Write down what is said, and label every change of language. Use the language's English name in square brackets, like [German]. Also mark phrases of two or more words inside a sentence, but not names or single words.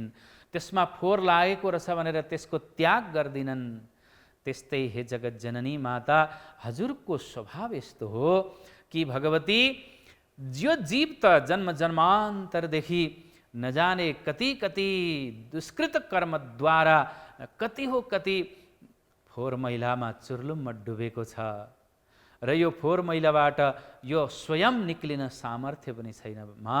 [Nepali] त्यसमा फोहोर लागेको रहेछ भनेर त्यसको त्याग गर्दिनन्। त्यस्तै हे जगत जननी माता हजुरको स्वभाव यस्तो हो कि भगवती जो जीव त जन्म जन्मान्तरदेखि नजाने कति कति दुष्कृत कर्मद्वारा कति हो कति फोहोर मैलामा चुर्लुममा डुबेको छ र यो फोहोर मैलाबाट यो स्वयं निक्लिन सामर्थ्य पनि छैन मा।